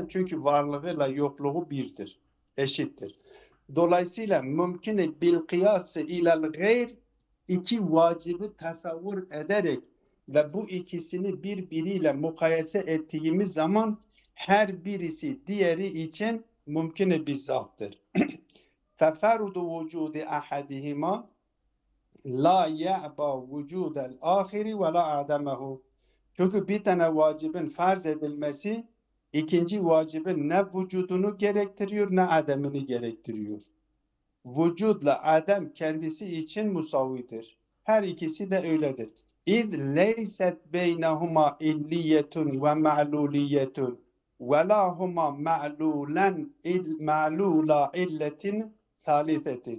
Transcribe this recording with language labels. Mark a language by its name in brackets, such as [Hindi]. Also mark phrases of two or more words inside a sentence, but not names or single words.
[Turkish] Çünkü varlığıyla yokluğu birdir, eşittir. Dolayısıyla mümkün [Arabic] بالقياس إلى الغير [Turkish] iki vacibi tasavvur ederek ve bu ikisini birbiriyle mukayese ettiğimiz zaman her birisi diğeri için mümkün bir zattır. [Arabic] فَفَرْضُ وُجُودِ أَحَدِهِمَا لَا يَعْبَى وُجُودَ الْآخِرِ وَلَا عَدَمَهُ. [Turkish] Çünkü bir tane vacibin farz edilmesi ikinci vacibin ne vücudunu gerektiriyor ne ademini gerektiriyor. Vücudla adem kendisi için musavvidir. Her ikisi de öyledir. [Arabic] إذ ليست بينهما علية ومعلولية ولا هما معلولا علة ثالثة.